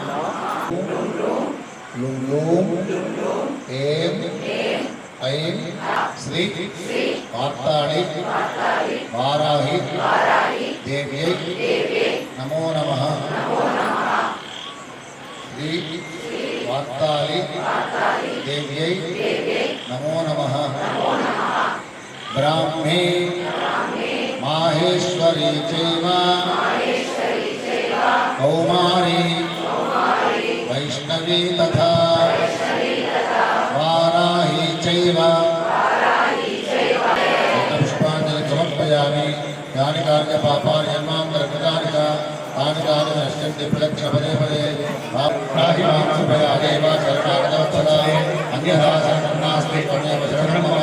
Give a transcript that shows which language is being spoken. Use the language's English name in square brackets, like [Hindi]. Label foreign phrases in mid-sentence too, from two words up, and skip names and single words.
[Sanskrit] లుం లూం ఏం ఐం శ్రీ వార్తాళి వారాహి దేవ్యై నమో నమః శ్రీ వార్తాళి దేవ్యై నమో నమః బ్రాహ్మే माहेश्वरी चैव कौमारी वैष्णवी तथा वाराही चैव पुष्पांजलि समर्पयामि यानि कार्य पापानि जन्मान्तरकृतानि च तानि तानि नश्यन्ति प्रलक्ष्य पदे पदे पाहि मां कृपया देव शरणागतवत्सला अन्यथा शरणं नास्ति त्वमेव शरणं मम